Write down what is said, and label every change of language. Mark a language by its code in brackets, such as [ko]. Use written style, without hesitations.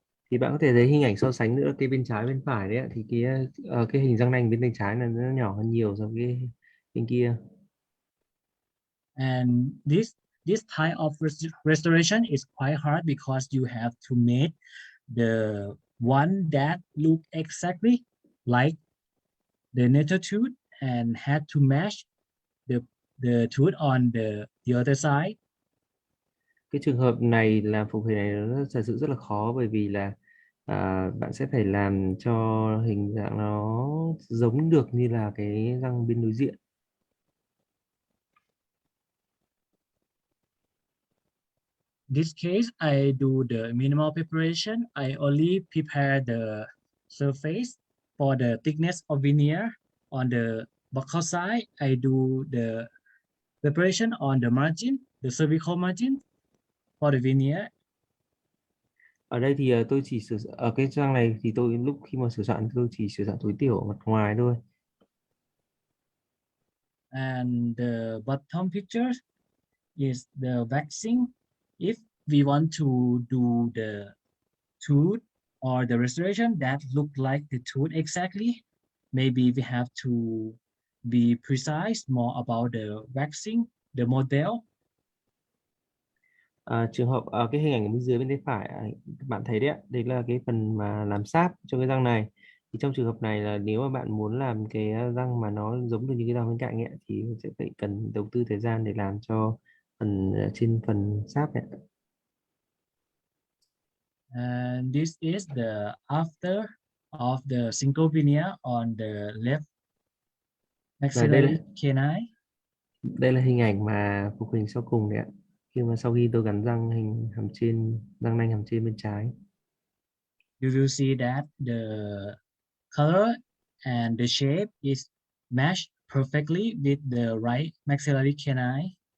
[vi] Thì bạn có thể thấy hình ảnh so sánh nữa, cái bên trái bên phải đấy ạ, thì cái hình răng nanh bên tay trái là nó nhỏ hơn nhiều so với cái bên kia. [en] And this type of restoration is quite hard because you have to make the one that look exactly like the natural tooth and had to match the tooth on the other side. [vi] Cái trường hợp này làm phục hồi này nó thật sự rất là khó, bởi vì là bạn sẽ phải làm cho hình dạng nó giống được như là cái răng bên đối diện. [en] This case, I do the minimal preparation. I only prepare the surface for the thickness of veneer. On the buccal side, I do the preparation on the margin, the cervical margin for the veneer. [vi] Ở đây thì tôi chỉ ở cái răng này thì tôi lúc khi mà sửa soạn tôi chỉ sửa soạn tối thiểu ở mặt ngoài thôi. [en] And the bottom picture is the waxing. If we want to do the tooth or the restoration that look like the tooth exactly, maybe we have to be precise more about the waxing, the model. [vi] Trường hợp ở cái hình ảnh ở bên dưới bên tay phải các bạn thấy đấy ạ, đấy là cái phần mà làm sáp cho cái răng này. Thì trong trường hợp này là nếu mà bạn muốn làm cái răng mà nó giống được như cái răng bên cạnh ấy, thì sẽ phải cần đầu tư thời gian để làm cho trên phần sáp này. [en] And this is the after of the single veneer on the left [vi] Và đây [en] maxillary canine. [vi] là hình ảnh mà phục hình sau cùng đấy ạ, sau khi tôi gắn răng răng nanh hàm trên bên trái. [en] You will see that the color and the shape is matched perfectly with the right maxillary canine.